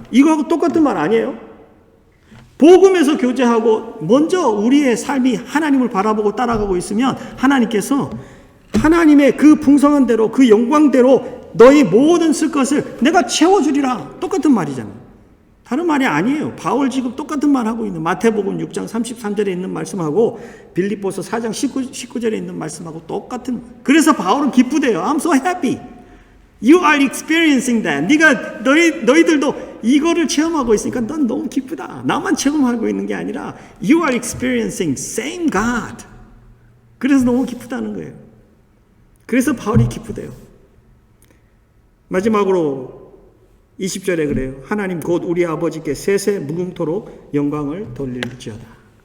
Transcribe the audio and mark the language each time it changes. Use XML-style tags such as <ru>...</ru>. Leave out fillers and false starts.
<ko>이거하고 똑같은 말 아니에요? 복음에서 교제하고 먼저 우리의 삶이 하나님을 바라보고 따라가고 있으면 하나님께서 하나님의 그 풍성한 대로, 그 영광대로 너희 모든 쓸 것을 내가 채워주리라. 똑같은 말이잖아요. 다른 말이 아니에요. 바울 지금 똑같은 말 하고 있는 마태복음 6장 33절에 있는 말씀하고 빌립보서 4장 19절에 있는 말씀하고 똑같은 말. 그래서 바울은 기쁘대요.</ko> <en>I'm so happy. You are experiencing that.</en> <ko>너희들도 이거를 체험하고 있으니까 넌 너무 기쁘다. 나만 체험하고 있는 게 아니라</ko> <en>You are experiencing same God.</en> <ko>그래서 너무 기쁘다는 거예요. 그래서 바울이 기쁘대요. 마지막으로 20절에 그래요. 하나님 곧 우리 아버지께 세세 무궁토록 영광을 돌릴지어다.</ko>